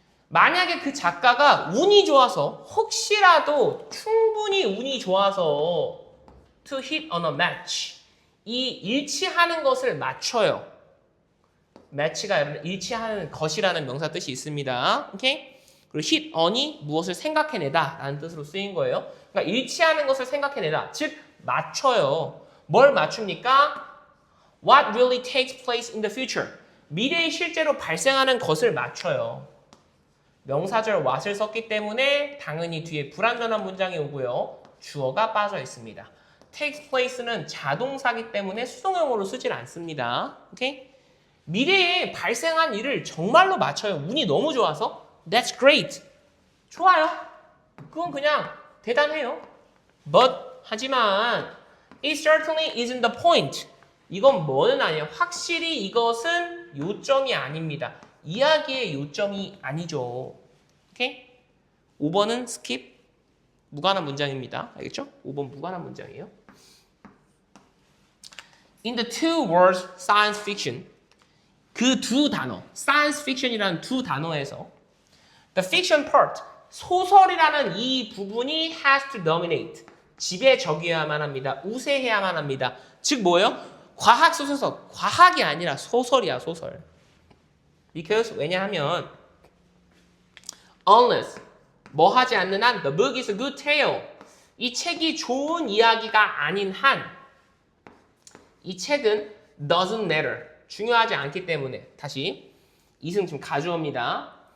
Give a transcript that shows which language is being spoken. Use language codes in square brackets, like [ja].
[ko] 만약에 그 작가가 운이 좋아서 혹시라도 충분히 운이 좋아서 [en] to hit on a match, [ko] 이 일치하는 것을 맞춰요. match가 일치하는 것이라는 명사 뜻이 있습니다. 오케이? 그리고 hit on이 무엇을 생각해내다 라는 뜻으로 쓰인 거예요. 그러니까 일치하는 것을 생각해내다. 즉 맞춰요. 뭘 맞춥니까? [en] What really takes place in the future. [ko] 미래에 실제로 발생하는 것을 맞춰요. 명사절 what을 썼기 때문에 당연히 뒤에 불완전한 문장이 오고요. 주어가 빠져 있습니다. takes place는 자동사기 때문에 수동형으로 쓰질 않습니다. 오케이? 미래에 발생한 일을 정말로 맞춰요. 운이 너무 좋아서. [en] That's great. [ko] 좋아요. 그건 그냥 대단해요. [en] But [ko] 하지만 [en] it certainly isn't the point. [ko] 이건 뭐는 아니에요. 확실히 이것은 요점이 아닙니다. 이야기의 요점이 아니죠. 오케이? 5번은 skip. 무관한 문장입니다. 알겠죠? 5번 무관한 문장이에요. [en] In the two words science fiction, [ko] 그 두 단어, [en] science fiction이라는 두 단어에서 the fiction part, [ko] 소설이라는 이 부분이 [en] has to dominate, [ko] 지배적이어야만 합니다. 우세해야만 합니다. 즉 뭐예요? 과학 소설서, 과학이 아니라 소설이야, 소설. Because 왜냐하면 unless, 뭐 하지 않는 한 [en] the book is a good tale, [ko] 이 책이 좋은 이야기가 아닌 한 이 책은 [en] doesn't matter, [ko] 중요하지 않기 때문에, 다시 이승 지금 가주어입니다.